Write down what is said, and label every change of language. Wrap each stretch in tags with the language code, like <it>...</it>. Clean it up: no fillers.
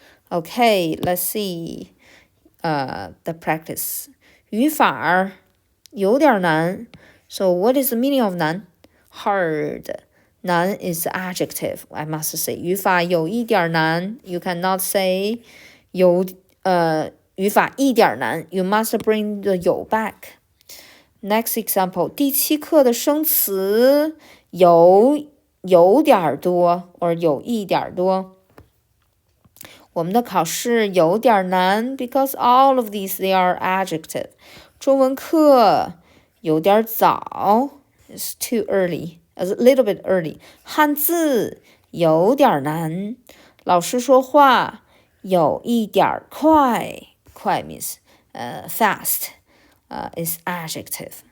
<en>Okay, let's see the practice.</en> <zh>语法有点难。</zh> <en>So what is the meaning of 难 ？Hard. 难 is adjective, I must say.</en> <zh>语法有一点难</zh> <en>，you cannot say</en> <zh>语法一点难</zh> <en>，you must bring the 有 back. Next example，</en> <zh>第7课的生词有点多 or 有一点多。我们的考試有點難</zh> <en>because all of these they are adjective.</en> <zh>中文課有點早</zh> <en>it's too early, a little bit early.</en> <zh>漢字有點難，老師說話有一點快，快</zh> <en>means fast, is adjective.</en>